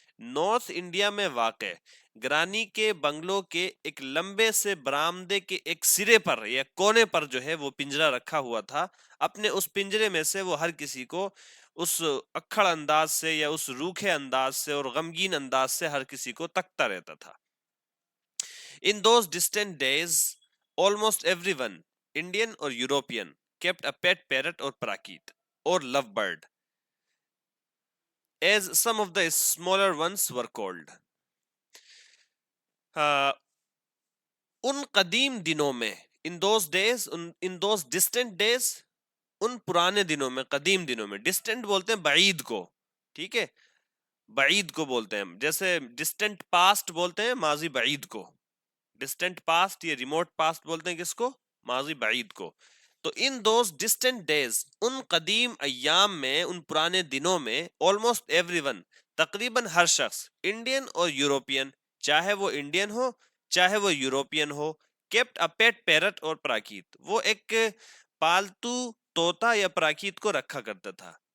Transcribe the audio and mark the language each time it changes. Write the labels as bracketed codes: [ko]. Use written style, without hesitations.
[ur] North India میں واقع گرانی کے بنگلو کے ایک لمبے سے برآمدے کے ایک سرے پر یا کونے پر جو ہے وہ پنجرا رکھا ہوا تھا. اپنے اس پنجرے میں سے وہ ہر کسی کو اس اکھڑ انداز سے یا اس روکھے انداز سے اور غمگین انداز سے ہر کسی کو تکتا رہتا تھا. [en] In those distant days, almost everyone, Indian or European, kept a pet parrot or parakeet or lovebird, as some of the smaller ones were called. [ur] ان قدیم دنوں میں [en] in those days in those distant days [ur] ان پرانے دنوں میں قدیم دنوں میں distant بولتے ہیں بعید کو ٹھیک ہے بعید کو بولتے ہیں جیسے ڈسٹنٹ پاسٹ بولتے ہیں ماضی بعید کو ڈسٹنٹ پاسٹ یا ریموٹ پاسٹ بولتے ہیں کس کو ماضی بعید کو تو [en] in those distant days [ur] ان قدیم ایام میں ان پرانے دنوں میں [en] almost everyone [ur] تقریباً ہر شخص انڈین اور یوروپین چاہے وہ انڈین ہو چاہے وہ یوروپین ہو [en] kept a pet parrot اور پراکیت [ur] وہ ایک پالتو طوطا یا پراکیت کو رکھا کرتا تھا